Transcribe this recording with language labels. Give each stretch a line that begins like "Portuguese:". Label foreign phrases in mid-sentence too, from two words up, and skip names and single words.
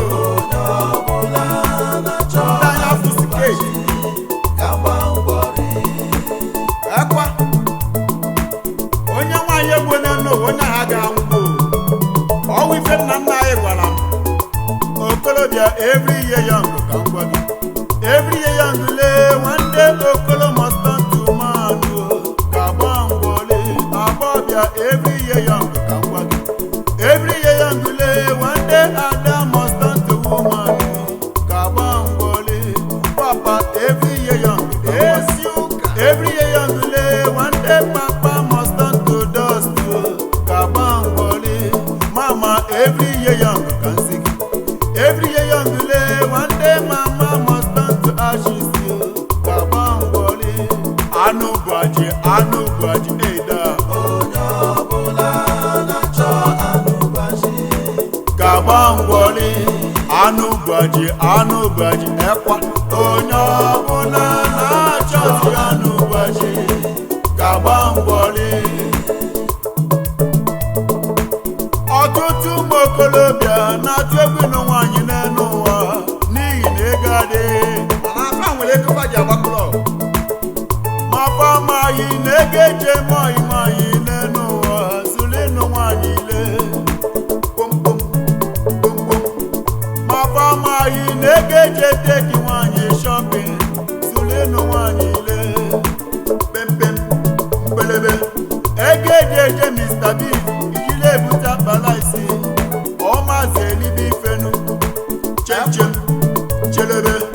Igbo: Onye ọbụla na-achọ Ndị anya fụsike. ka gba mbọ lee. Ekwa. Onye nwaanyị egbu onye nna ụwa, onye agha anwụgo. Ọ wụ ife nna nna anyị gwara m. Okolobịa,
English: every year young
Igbo: ka m gwa gị.
English: Every year young, lee, one day Okolo must turn to man, oh.
Igbo: Ka gba mbọ lee. Agbọbịa,
English: every year young
Igbo: ka m gwa gị.
English: Every year young, lee, one day Ada must turn to woman, oh.
Igbo: Ka gba mbọ lee. Papa,
English: every year young
Igbo: ka m gwa gị.
English: Every year young, lee, one day Papa must turn to dust, oh.
Igbo: Ka gba mbọ lee. Mama,
English: every year young
Igbo: ka m sị gị.
English: Every year young, lee, one day Mama must turn to ashes, oh.
Igbo: Ka gba mbọ lee. Anụ bụ ajị, anụ bụ ajị, eida. Onye ọbụla na-achọ anụ bụ ajị. Ka gba mbọ lee. Anụ bụ ajị, anụ bụ ajị, ekwa. Onye ọbụla na-achọzi anụ bụ ajị, ka gba mbọ lee. Ọtụtụ ụmụ okolobịa na-atụ egwu ịnụ nwaanyị n'elu ụwa n'ihi na ego adịghị. Mana afa nwere ego fa ji agba klọb. Ma fa amaghị na ego eji eme ọyị nwaanyị n'elu ụwa, zụlụ ịnụ nwaanyị ile. Pom, pom, pom, pom. Ma fa amaghị na ego eji eteki nwaanyị shopping, zụlụ ịnụ nwaanyị ile. Pem, pem, mpelebe. Ego eji eje Mr. Big, ijile ebute akpala isi. Ọ maazị elibe ifenu. Chem, chem, chelebe.